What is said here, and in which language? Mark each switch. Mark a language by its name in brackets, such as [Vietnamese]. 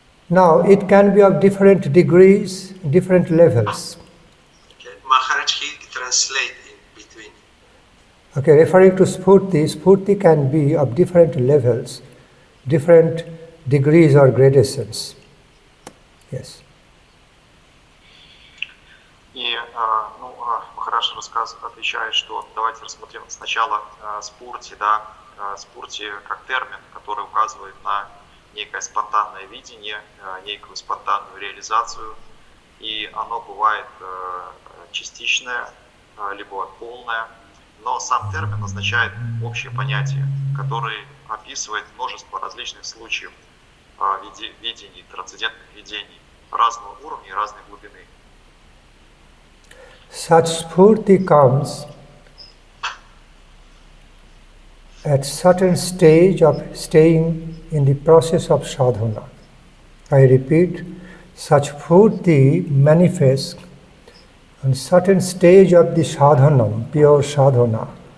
[English] Now, it can be of different degrees, different levels. Maharaj, he translate in between. Referring to Sphurti can be of different levels, different degrees or gradations. Yes. [Russian] И Махарадж отвечает, что давайте рассмотрим сначала спурти, спурти как термин, который указывает на некое спонтанное видение, некую спонтанную реализацию, и оно бывает частичное, либо полное, но сам термин означает общее понятие, которое описывает множество различных случаев видений, трансцендентных видений разного уровня и разной глубины. [English] Such Sphurti comes at certain stage of staying in the process of sadhana. I repeat, such Sphurti manifests on certain stage of the sadhana, pure sadhana.